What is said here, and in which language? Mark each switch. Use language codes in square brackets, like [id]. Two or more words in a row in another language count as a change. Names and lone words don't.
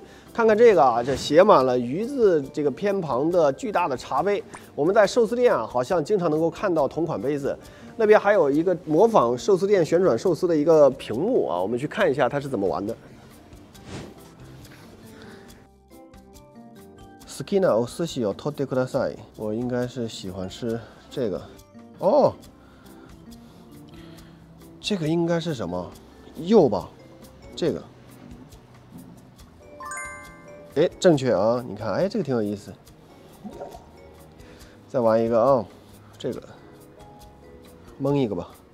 [zh] 看看这个啊，这写满了鱼字这个偏旁的巨大的茶杯。我们在寿司店啊，好像经常能够看到同款杯子。那边还有一个模仿寿司店旋转寿司的一个屏幕啊，我们去看一下它是怎么玩的。 [ja] 好きなお寿司を取ってください。 [zh] 我应该是喜欢吃这个。哦。这个应该是什么？柚吧，这个。哎，正确啊！你看，哎，这个挺有意思。再玩一个啊，这个，蒙一个吧。